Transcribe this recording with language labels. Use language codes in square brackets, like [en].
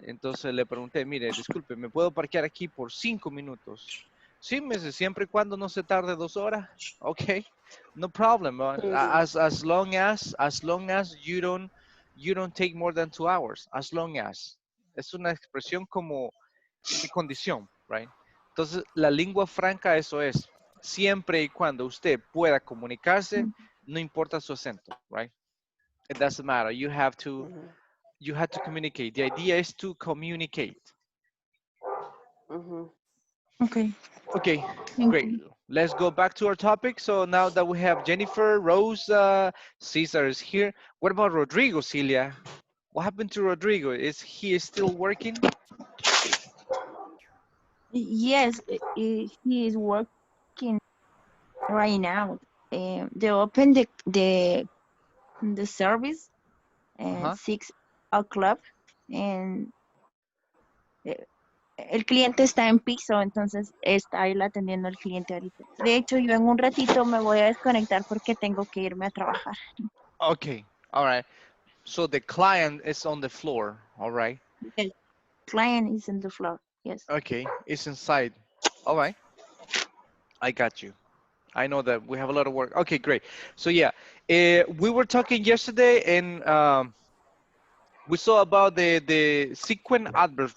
[es] Entonces le pregunté, mire, disculpe, ¿me puedo parquear aquí por 5 minutos? Sí, me dice, siempre y cuando no se tarde 2 horas. [en] Ok, no problem. As long as you don't take more than 2 hours. As long as. [es] Es una expresión como de condición, right? Entonces, la lengua franca eso es. Siempre y cuando usted pueda comunicarse, no importa su acento, right? [en] It doesn't matter. Ujú, You have to communicate. The idea is to communicate. ujú. Okay. Okay, Thank great. you. Let's go back to our topic. So now that we have Jennifer, Rose, Cesar is here. What about Rodrigo, Celia? What happened to Rodrigo? Is he still working? Yes, he is working right now. They open the service at Uh-huh. 6 o'clock and eh, [es] el cliente está en piso, entonces está él atendiendo al cliente ahorita. De hecho, yo en un ratito me voy a desconectar porque tengo que irme a trabajar. [en] Okay, all right. So the client is on the floor, all right? El client is in the floor. Yes. Okay, it's inside. All right, I got you. I know that we have a lot of work. Okay, great. So yeah, we were talking yesterday and we saw about the sequent adverbs.